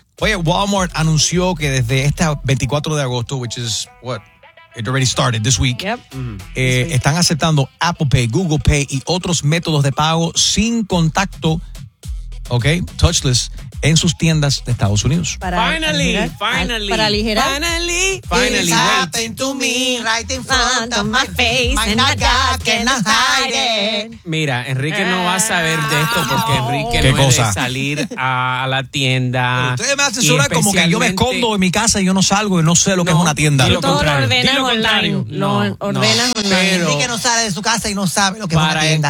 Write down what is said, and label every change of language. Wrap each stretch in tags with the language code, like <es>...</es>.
<es>Oye, Walmart anunció que desde este 24 de agosto,</es> <en>which is what? It already started this week. Yep. This week.</en> <es>Están aceptando Apple Pay, Google Pay y otros métodos de pago sin contacto,</es> <en>okay, touchless,</en> <es>en sus tiendas de Estados Unidos.</es> <en>Finally. It's happened to me right in front of my face. And my God cannot hide it.</en> <es>Mira, Enrique no va a saber de esto porque Enrique no puede salir a la tienda. Pero ustedes me hacen sonar como que yo me escondo en mi casa y yo no salgo y no sé lo que es una tienda. Y lo contrario. Todo lo ordenas online. Enrique no sale de su casa y no sabe lo que es una tienda.</es>